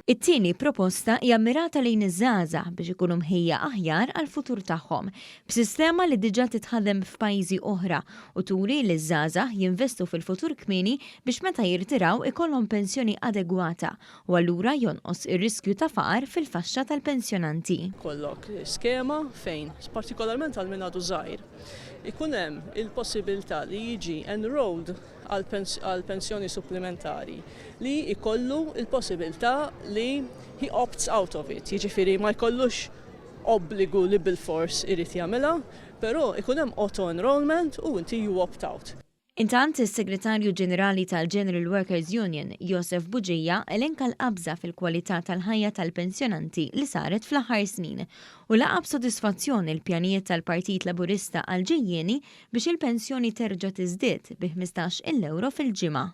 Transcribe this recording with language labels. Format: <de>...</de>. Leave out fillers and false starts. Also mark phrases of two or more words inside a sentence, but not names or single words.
<mt>It-tieni proposta hija mirata lejn iż-żgħażagħ biex ikunu mħejja aħjar għall-futur tagħhom, b'sistema li diġà titħaddem f'pajjiżi oħra u turi li ż-żgħażagħ jinvestu fil-futur kmieni biex meta jirtiraw ikollhom pensjoni adegwata u allura jonqos ir-riskju ta' faqar fil-faxxa tal-pensjonanti. Kollok skema fejn, partikolarment għal min għadu żgħir, ikun hemm il-possibilità li jiġi enrolled għal pensjoni supplementari li jkollu il-possibilità li</mt> <en>he opts out of it,</en> <mt>jiġifieri ma jkollux obbligu li bil-fors irid jagħmilha, però ikun hemm</mt> <en>auto enrollment</en> <mt>u inti</mt> <en>you opt out.</en> <mt>Intant is-Segretarju Ġenerali tal-General Workers Union, Joseph Buġija, elenka l-qabża fil-kwalità tal-ħajja tal-pensjonanti li saret fl-aħħar snin u laqab sodisfazzjoni l-pjanijiet tal-Partit Laburista għal-ġejjieni biex il-pensjoni terġa' tiżdied bi 15 euro fil-ġimgħa.</mt>